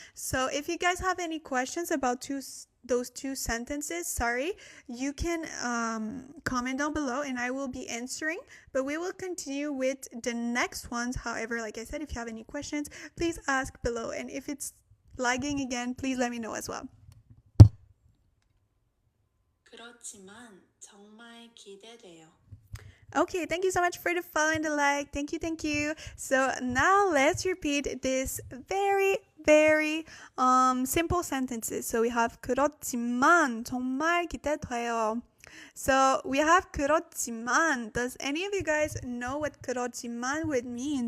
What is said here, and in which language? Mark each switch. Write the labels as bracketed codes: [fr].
[en] So if you guys have any questions about those 2 sentences, sorry, you can comment down below and I will be answering. But we will continue with the next ones. However, like I said, if you have any questions, please ask below. And if it's lagging again, please let me know as well. [ko] 그렇지만 정말 기대돼요. [en] Okay, thank you so much for the follow and the like. Thank you. So now let's repeat this very simple sentences. So we have [ko] 그렇지만 정말 기대돼요. [en] So we have 그렇지만. Does any of you guys know what 그렇지만 would mean?